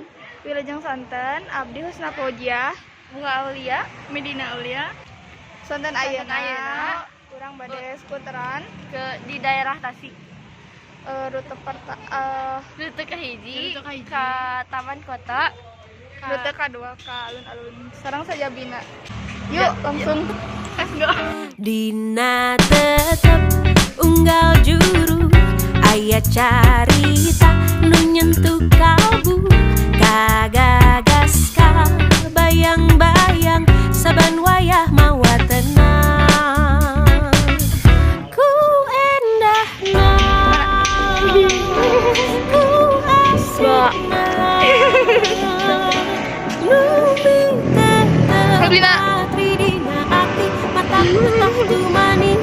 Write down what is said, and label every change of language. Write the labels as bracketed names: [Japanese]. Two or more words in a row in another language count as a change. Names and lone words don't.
[Sundanese] Wilujeng sonten abdi Husna Fauzia, Bunga Aulia, Medina Aulia. Sonten ayeuna urang bade skuteran ke di daerah Tasik. Rute kahiji ka Taman Kota, [Indonesian] rute kedua [Sundanese] ka alun-alun sareng saja bina. [Indonesian] Yuk langsung [English] let's go. [Sundanese] Dina tetep unggal juru aya carita nu nyentuh kalbu kagagas ka bayang-bayang saban wayah mawa tenang ku endahna ku asna nu tetep patri dina ati mata tetap tumaning.